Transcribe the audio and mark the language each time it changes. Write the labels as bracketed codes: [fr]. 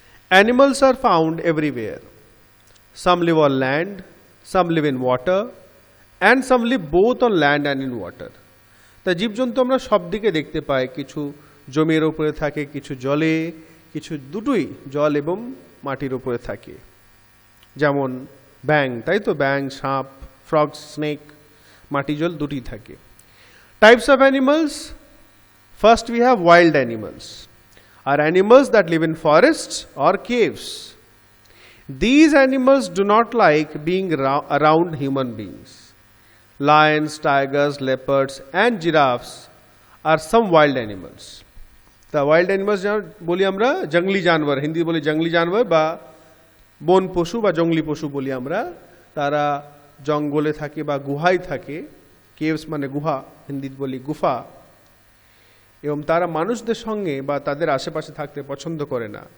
[en] Animals are found everywhere. Some live on land, some live in water, and some live both on land and in water. [bn] তা জীবজন্তু আমরা সব দিকে দেখতে পাই, কিছু জমির উপরে থাকে, কিছু জলে, কিছু দুটোই জল এবং মাটির উপরে থাকে। যেমন ব্যাং, তাই তো? ব্যাং, সাপ, ফ্রগ, স্নেক, মাটি জল দুটোই থাকে। [en] Types of animals. First we have wild animals, are animals that live in forests or caves. These animals do not like being around human beings. Lions, tigers, leopards and giraffes are some wild animals. [bn] The wild animals বলি আমরা জঙ্গলি জানোয়ার, হিন্দি বলি জঙ্গলি জানোয়ার বা বন পশু বা জঙ্গলি পশু বলি আমরা। তারা জঙ্গলে থাকে বা গুহায় থাকে। কেভস মানে গুহা, হিন্দি বলি গুফা। এবং তারা মানুষদের সঙ্গে বা তাদের আশেপাশে থাকতে পছন্দ করে না।